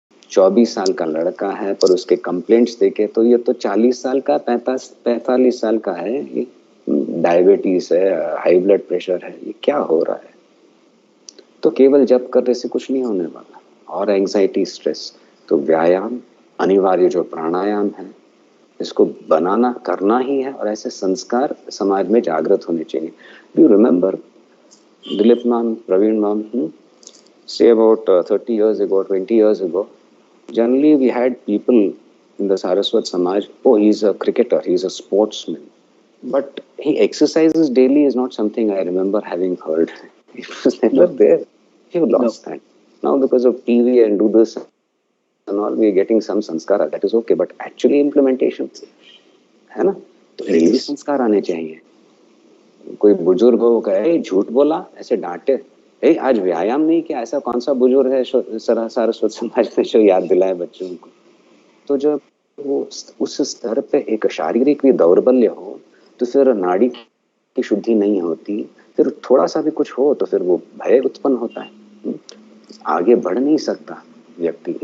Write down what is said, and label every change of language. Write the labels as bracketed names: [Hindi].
[Hindi] 24 साल का लड़का है पर उसके कंप्लेंट्स देखे तो ये तो 40 साल का, 45 साल का है, ये डायबिटीज है, हाई ब्लड प्रेशर है, ये क्या हो रहा है? तो केवल जप करने से कुछ नहीं होने वाला, और एंजाइटी, स्ट्रेस। तो व्यायाम अनिवार्य, जो प्राणायाम है इसको बनाना करना ही है, और ऐसे संस्कार समाज में जागृत होने चाहिए। [English] Do remember Dilip ma'am, Pravin ma'am, say about 30 years ago, 20 years ago, generally we had people in the Saraswat Samaj, oh, he's a cricketer, he's a sportsman, but he exercises daily is not something I remember having heard. It was never there. You lost that. Now because of TV and do this and all, we are getting some sanskara, that is okay, but actually implementation, [Hindi] है ना? तो ये भी संस्कार आने चाहिए। कोई बुजुर्ग हो कहे झूठ बोला, ऐसे डांटे, आज व्यायाम नहीं किया, ऐसा कौन सा बुजुर्ग है सारस्वत समाज में जो याद दिलाए बच्चों को? तो जब वो उस स्तर पे एक शारीरिक भी दौर्बल्य हो तो फिर नाड़ी की शुद्धि नहीं होती, फिर थोड़ा सा भी कुछ हो तो फिर वो भय उत्पन्न होता है, आगे बढ़ नहीं सकता व्यक्ति।